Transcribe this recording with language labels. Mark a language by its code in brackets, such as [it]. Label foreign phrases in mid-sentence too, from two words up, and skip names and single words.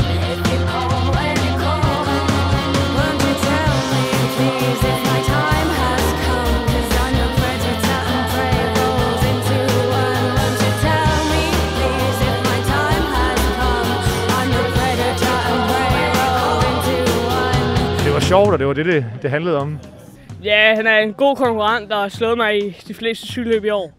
[en] If you call when you call. Won't you tell me, please, if my time has come? 'Cause I'm your predator and prey rolls into one. Won't you tell me, please, if my time has come? I'm your predator and prey roll into one. [da] Det var sjovt, og det var det handlede om. Ja, han er en god konkurrent, der har slået mig i de fleste cykelløb i år.